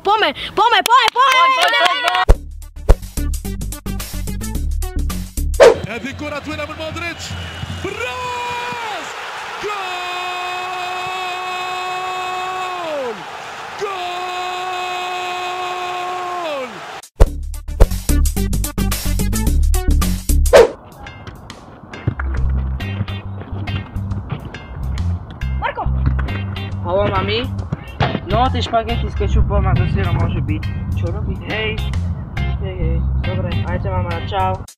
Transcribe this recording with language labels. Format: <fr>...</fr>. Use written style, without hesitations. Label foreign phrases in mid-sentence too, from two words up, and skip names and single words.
<sk>Poďme!</sk> <ar>هذه كرة طويلة من مودريتش بالراس جول جول</ar> <sk>Marko! Halo, mami? No, tie špagety s kečupom a so syrom môže byť. Čo robiť? Hej. Dobre, majte mama, čau.</sk>